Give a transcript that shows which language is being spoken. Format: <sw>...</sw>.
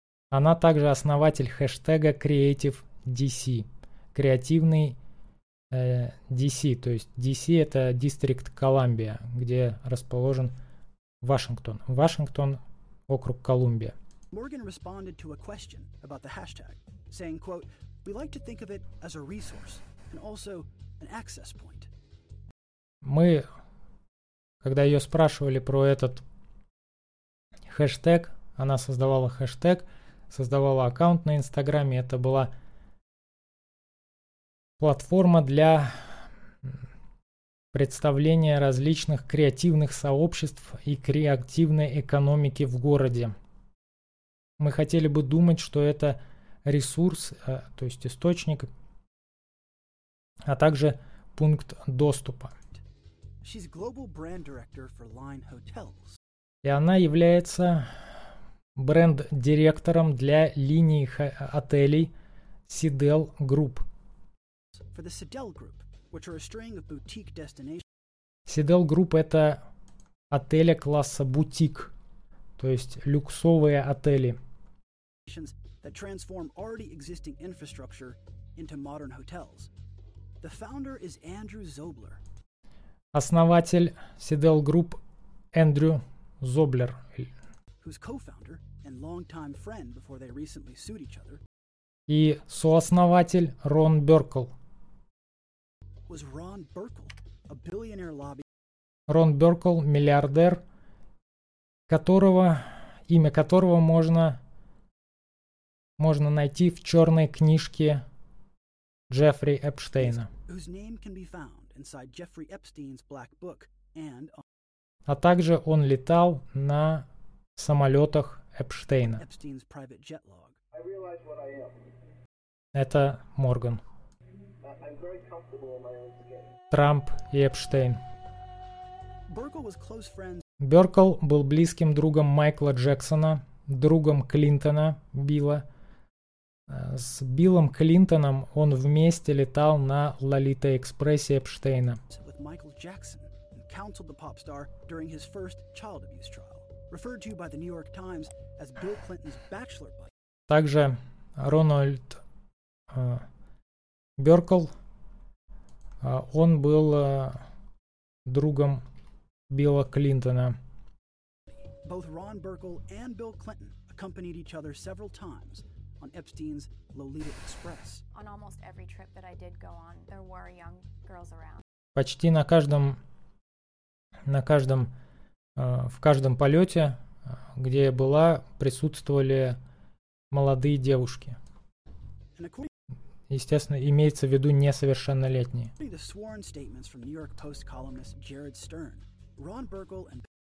<ru>Она также основатель хэштега Creative DC, креативный DC, то есть DC это District Columbia, где расположен Вашингтон. Вашингтон, округ Колумбия.</ru> <en>Morgan responded to a question about the hashtag, saying, quote, we like to think of it as a resource and also an access point.</en> <ru>Мы, когда ее спрашивали про этот хэштег, она создавала хэштег, создавала аккаунт на Инстаграме, это была платформа для представления различных креативных сообществ и креативной экономики в городе. Мы хотели бы думать, что это ресурс, то есть источник, а также пункт доступа.</ru> <en>She's global brand director for Line Hotels.</en> <ru>И она является бренд-директором для линии отелей Sidel Group.</ru> <en>For the Sidel Group, which are a string of boutique destinations.</en> <ru>Sidel Group – это отели класса бутик, то есть люксовые отели.</ru> <en>That transform already existing infrastructure into modern hotels. The founder is Andrew Zobler.</en> <ru>Основатель Sidel Group Эндрю Зоблер,</ru> <en>who's co-founder and longtime friend before they recently sued each other.</en> <ru>И сооснователь Рон Беркл.</ru> <en>Was Ron Burkle, a billionaire lobby?</en> <ru>Рон Беркл, миллиардер, которого имя которого можно найти в черной книжке Джеффри Эпштейна.</ru> <en>Whose name can be found inside Jeffrey Epstein's black book and</en> <ru>А также он летал на самолетах Эпштейна.</ru> <en>Epstein's private jet log. I realize what I am.</en> <ru>Это Морган. Трамп и Эпштейн.</ru> <en>Беркл was close friends.</en> <ru>Беркл был близким другом Майкла Джексона, другом Клинтона, Билла. С Биллом Клинтоном он вместе летал на Лолита-экспрессе Эпштейна.</ru> <en>With Michael Jackson and counseled the pop star during his first child abuse trial, referred to by the New York Times as Bill Clinton's bachelor buddy.</en> <ru>Также Рональд Беркл, он был другом Билла Клинтона.</ru> <en>Both Ron Burkle and Bill Clinton accompanied each other several times on Epstein's Lolita Express. On almost every trip that I did go on, there were young girls around.</en> <ru>Почти на каждом в каждом полете, где я была, присутствовали молодые девушки. Естественно, имеется в виду несовершеннолетние.</ru> <en>The sworn statements from New York Post columnist Jared Stern, Ron Burkle and</en>